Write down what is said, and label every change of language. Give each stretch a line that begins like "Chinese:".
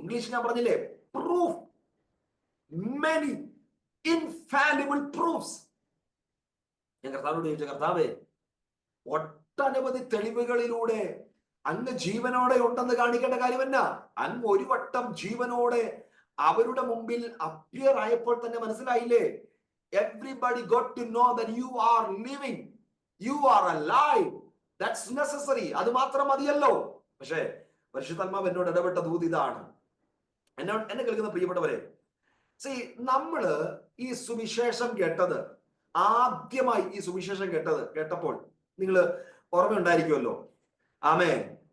Malayalam: English ഞാൻ പറഞ്ഞില്ലേ,
English: Proof, many infallible proofs.
Malayalam: ഞാൻ കർത്താവിനോട് ചോദിച്ച, കർത്താവേ, ഒട്ടനവധി തെളിവുകളിലൂടെ അങ്ങ് ജീവനോടെ ഉണ്ടെന്ന് കാണിക്കേണ്ട കാര്യമല്ല. അങ്ങ് ഒരു വട്ടം ജീവനോടെ അവരുടെ മുമ്പിൽ അപ്പിയർ ആയപ്പോൾ തന്നെ മനസ്സിലായില്ലേ?
English: Everybody got to know that you are living, you are alive. That's necessary.
Malayalam: അത് മാത്രം മതിയല്ലോ. പക്ഷേ പരിശുദ്ധാത്മാവ് എന്നോട് ഇടപെട്ട ദൂത് ഇതാണ്. എന്നെ കേൾക്കുന്ന പ്രിയപ്പെട്ടവരെ, നമ്മള് ഈ സുവിശേഷം കേട്ടത്, ആദ്യമായി ഈ സുവിശേഷം കേട്ടപ്പോൾ നിങ്ങൾ ഓർമ്മയുണ്ടായിരിക്കുമല്ലോ. ആമേൻ.